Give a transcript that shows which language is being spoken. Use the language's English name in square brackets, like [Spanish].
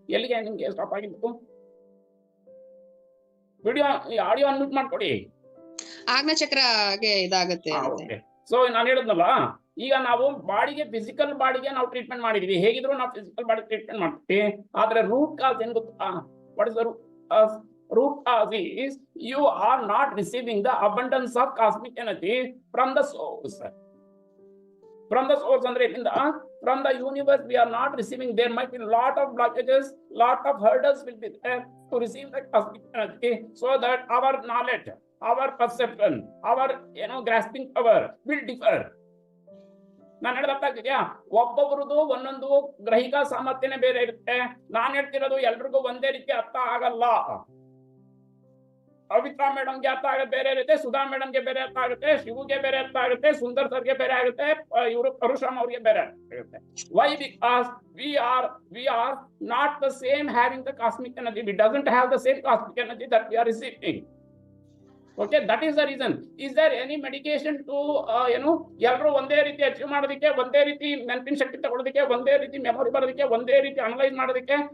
[Kannada] ಎಲ್ಲಿಗೆ ನಿಮ್ಗೆ ಸ್ಟಾಪ್ ಆಗಿದ್ದು? ವಿಡಿಯೋ ಆಡಿಯೋ ಅನ್ಮ್ಯೂಟ್ ಮಾಡ್ಕೊಡಿ. ಆಜ್ಞಾ ಚಕ್ರಗೆ ಇದಾಗುತ್ತೆ. ಸೊ ನಾನು ಹೇಳಿದ್ನಲ್ಲ, ಈಗ ನಾವು ಬಾಡಿಗೆ, ಫಿಸಿಕಲ್ ಬಾಡಿಗೆ ನಾವು ಟ್ರೀಟ್ಮೆಂಟ್ ಮಾಡಿದೀವಿ. ಹೇಗಿದ್ರು ನಾವು ಫಿಸಿಕಲ್ ಬಾಡಿ ಟ್ರೀಟ್ಮೆಂಟ್ ಮಾಡ್ತೀವಿ. ಆದ್ರೆ ರೂಟ್ ಕಾಸ್ ಏನ್ ಗೊತ್ತಾ? [English] What is the root cause is you are not receiving the abundance of cosmic energy from the source. From the source [Kannada] andre inda, [English] from the universe we are not receiving. There might be lot of blockages, lot of hurdles will be there to receive the cosmic energy, so that our knowledge, our perception, our grasping power will differ. [Kannada] ನಾನು ಹೇಳ್ದಾಗ್ತಿದ್ಯಾ? ಒಬ್ಬೊಬ್ರದ್ದು ಒಂದೊಂದು ಗ್ರಹಿಕಾ ಸಾಮರ್ಥ್ಯನೇ ಬೇರೆ ಇರುತ್ತೆ. ನಾನು ಹೇಳ್ತಿರೋದು ಎಲ್ರಿಗೂ ಒಂದೇ ರೀತಿ ಅರ್ಥ ಆಗಲ್ಲ. ಪವಿತ್ರ ಮೇಡಮ್ಗೆ ಅರ್ಥ ಆಗುತ್ತೆ ಬೇರೆ ಇರುತ್ತೆ, ಸುಧಾ ಮೇಡಮ್ಗೆ ಬೇರೆ ಅರ್ಥ ಆಗುತ್ತೆ, ಶಿವುಗೆ ಬೇರೆ ಅರ್ಥ ಆಗುತ್ತೆ, ಸುಂದರ್ ಸರ್ಗೆ ಬೇರೆ ಆಗುತ್ತೆ, ಇವರು ಪರಶುರಾಮ್ ಅವ್ರಿಗೆ ಬೇರೆ ಆಗುತ್ತೆ. [English] Why? Because we are not the same having the cosmic energy. We doesn't have the same cosmic energy that we are receiving. Okay, that is the reason. Is there any medication to [Kannada] ಎಲ್ಲರೂ ಒಂದೇ ರೀತಿ achieve ಮಾಡೋದಕ್ಕೆ, ಒಂದೇ ರೀತಿ ನೆನಪಿನ ಶಕ್ತಿ ತಗೊಳ್ಳೋದಕ್ಕೆ, ಒಂದೇ ರೀತಿ ಮೆಮೊರಿ ಬರೋದಕ್ಕೆ, ಒಂದೇ ರೀತಿ ಅನಲೈಸ್ ಮಾಡೋದಕ್ಕೆ?